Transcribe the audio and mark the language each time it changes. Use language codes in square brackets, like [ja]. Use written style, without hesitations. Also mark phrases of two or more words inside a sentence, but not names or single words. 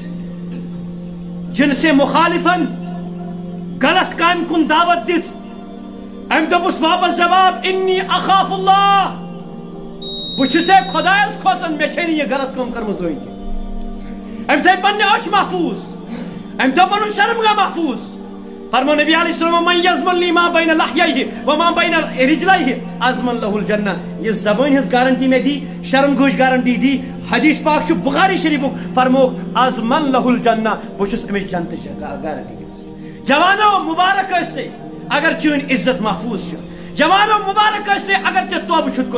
[ks] جنسِ مخالفن غلط کامہِ کُن دعوت دِژ أمۍ دوٚپُس واپس جواب انی [ar] اخاف اللہ [ks] بہٕ چھُسے خۄدایس کھوژان مےٚ چھے نہٕ یہِ غلط کٲم کٔرمٕژ زٕہٕنۍ تہِ أمۍ تھٲے پننہِ أچھ محفوظ أمۍ تھٲو پنُن شرمگاہ محفوظ فرمو نبی علیہ السلام [ar] من یضمن لی ما بین لحییہ وما بین رجلیہ اضمن لہ الجنہ [ks] یہِ زبٲنۍ ہٕنٛز گارنٹی مےٚ دی شرمگاہٕچ گارنٹی دی حدیث پاک چھُ بخاری شریفُک فرموکھ [ar] اضمن لہ الجنہ [ks] بہٕ چھُس أمِس جنتٕچ گارنٹی دِوان جوانو مبارک ٲسۍ تُہۍ اگر چٲنۍ عزت محفوظ چھُ جوانو مبارک ٲسۍ تُہۍ اگر ژےٚ توبہٕ چھُتھ